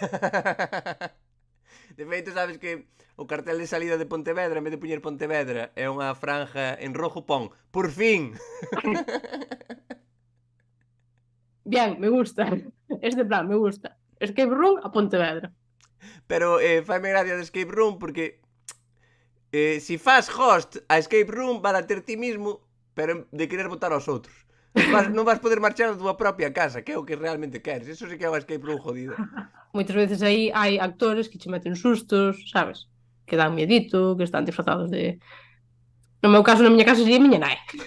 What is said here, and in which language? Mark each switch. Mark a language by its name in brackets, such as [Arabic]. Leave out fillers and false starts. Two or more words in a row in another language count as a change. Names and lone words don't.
[Galician] De feito, sabes que o cartel de salida de Pontevedra, en vez de poñer Pontevedra, é unha franja en rojo, pon por fin. [Spanish] Bien, me gusta. Este plan, me gusta. [English] Escape room [Galician] a Pontevedra. Pero faime gracia de [English] escape room [Galician] porque si fas [English] host a escape room [Galician] vas a ter ti mismo, pero de querer botar aos outros. Non vas poder marchar da túa propia casa, que é o que realmente queres. [Spanish] Eso sí que [Galician] é un [English] escape room [Galician] jodido. Moitas veces aí hai actores que che meten sustos, sabes? Que dan miedito, que están disfrazados de... No meu caso, na miña casa sería miña nai.